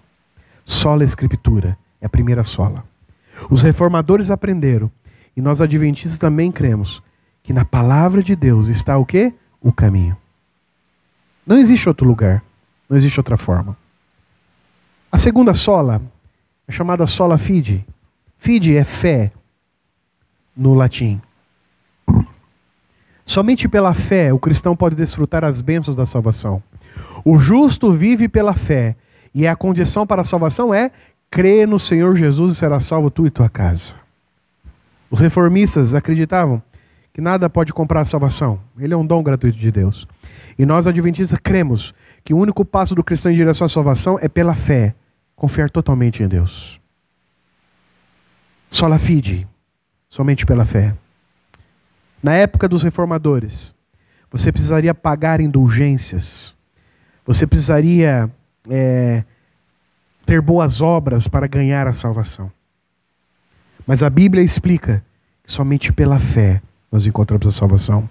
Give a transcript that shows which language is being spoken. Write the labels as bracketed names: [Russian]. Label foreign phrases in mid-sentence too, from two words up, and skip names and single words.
[Portuguese] Sola Escritura é a primeira sola. Os reformadores aprenderam, e nós adventistas também cremos, que na palavra de Deus está o quê? O caminho. Não existe outro lugar, não existe outra forma. A segunda sola é chamada [Latin] sola fide. [Portuguese] Fide é fé no latim. Somente pela fé o cristão pode desfrutar as bênçãos da salvação. O justo vive pela fé, e a condição para a salvação é crer no Senhor Jesus e será salvo tu e tua casa. Os reformistas acreditavam que nada pode comprar a salvação. Ele é um dom gratuito de Deus. E nós, adventistas, cremos que o único passo do cristão em direção à salvação é pela fé, confiar totalmente em Deus. [Latin] Sola fide, [Portuguese] somente pela fé. Na época dos reformadores, você precisaria pagar indulgências, você precisaria ter boas obras para ganhar a salvação. Mas a Bíblia explica que somente pela fé nós encontramos a salvação.